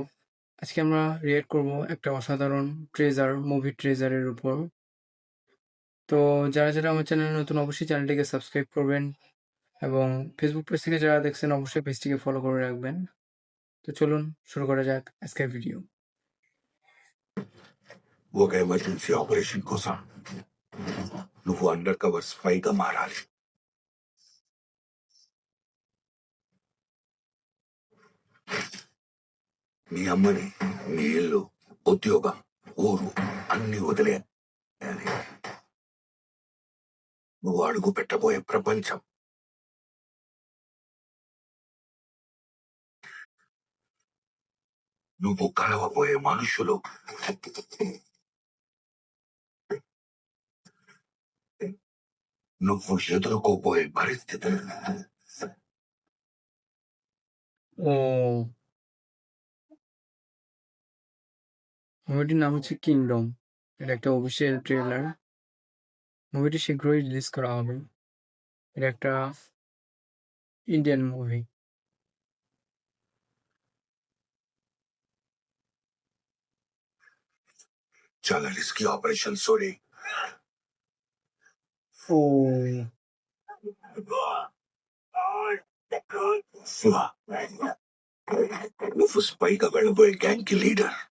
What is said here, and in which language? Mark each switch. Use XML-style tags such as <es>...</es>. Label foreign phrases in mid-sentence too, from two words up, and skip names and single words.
<bn>আজকে আমরা রিঅ্যাক্ট করব একটা অসাধারণ</bn> <en>movie trailer</en> <bn>উপর। তো যারা আমার চ্যানেলে নতুন অবশ্যই চ্যানেলটিকে সাবস্ক্রাইব করবেন এবং ফেসবুক পেজ থেকে যারা দেখছেন অবশ্যই পেজটিকে ফলো করে রাখবেন। তো চলুন শুরু করা যাক আজকের ভিডিও।</bn> <te>ఒక</te> <en>emergency operation</en> <te>కోసం నువ్వు</te> <en>under cover</en> <te>స్పైగా మారాలి. నీ అమ్మని, నీ ఇల్లు, ఉద్యోగం, ఊరు అన్ని వదిలేయాలి. నువ్వు అడుగు పెట్టబోయే ప్రపంచం నువ్వు కలవబోయే మనుషులు నువ్వు ఎదుర్కోబోయే పరిస్థితులు</te> <bn>ও মুভিটির নাম হচ্ছে কিংডম। এটা একটা</bn> <en>official trailer.</en> <bn>মুভিটি শীঘ্রই রিলিজ করা হবে। এটা একটা</bn> <en>Indian movie.</en> <te>చాలా</te> <en>risky operation</en> <te>సోరీ. ও నువ్వు స్పైగా వెళ్ళబోయే గ్యాంగ్ కి లీడర్.</te>